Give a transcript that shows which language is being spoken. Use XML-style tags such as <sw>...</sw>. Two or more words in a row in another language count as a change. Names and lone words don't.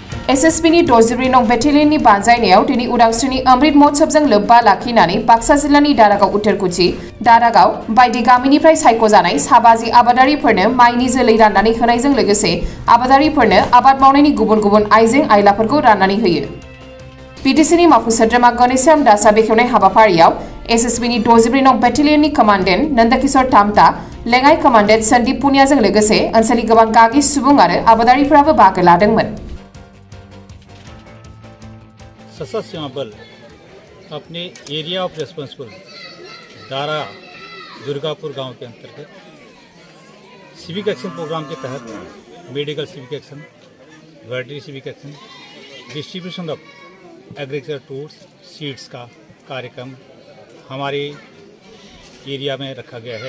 <brx>SSBनि 62 नं बेटेलियननि बानजायनायाव दिनै उदांस्रिनि अमृत महोत्सवजों लोब्बा लाखिनानै बाक्सा जिल्लानि दारागाव उत्तरकुची, दारागाव बायदि गामिनिफ्राय सायख'जानाय साबाजि आबादारिफोरनो माइनि जोलै राननानै होनायजों लोगोसे आबादारिफोरनो आबाद मावनायनि गुबुन गुबुन आइजें आइलाफोरखौ राननानै होयो। PTCनि मावफुं सोद्रोमा गणेश्याम दासआ बेखेवनाय हाबाफारियाव SSBनि 62 नं बेटेलियननि कमान्डेन्ट नन्दकिशोर तामता, लेङाइ कमान्डेन्ट सन्दीप पुनियाजों लोगोसे ओनसोलनि गोबां गागि सुबुं आरो आबादारिफोराबो बाहागो लादोंमोन।</brx> <hi>सशस्त्र सीमा बल अपने</hi> <en>area of responsible</en> <hi>दारा दुर्गापुर गांव के अंतर्गत</hi> <en>civic action program</en> <hi>के तहत</hi> <en>medical civic action, vetery civic action, distribution of agriculture tools, seeds</en> <hi>का कार्यक्रम हमारे एरिया में रखा गया है।</hi>